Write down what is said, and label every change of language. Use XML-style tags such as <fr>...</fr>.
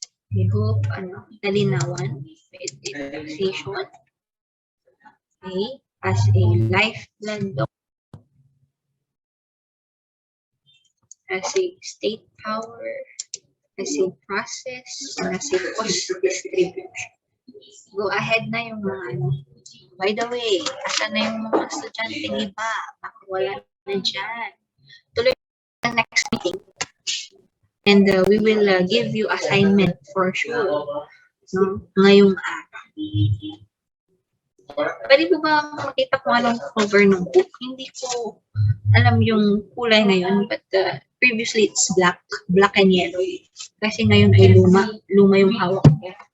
<en>I hope,</en> <tl>nalinawan</tl> <en>with the taxation. Okay? As a lifeblood document, as a state power, as a process, and as a cost distribution. Go ahead</en> <tl>na yung mga</tl> <en>By the way,</en> <tl>asan na yung mga estudyanteng iba? Baka wala na dyan. Tuloy na next meeting.</tl> <en>And we will give you assignment for sure. No?</en> <tl>Ngayong araw. Pwede po ba makita kung anong cover ng book? Hindi ko alam yung kulay ngayon,</tl> <en>but previously it's black and yellow.</en> <tl>Kasi ngayon ay luma yung hawak ko.</tl>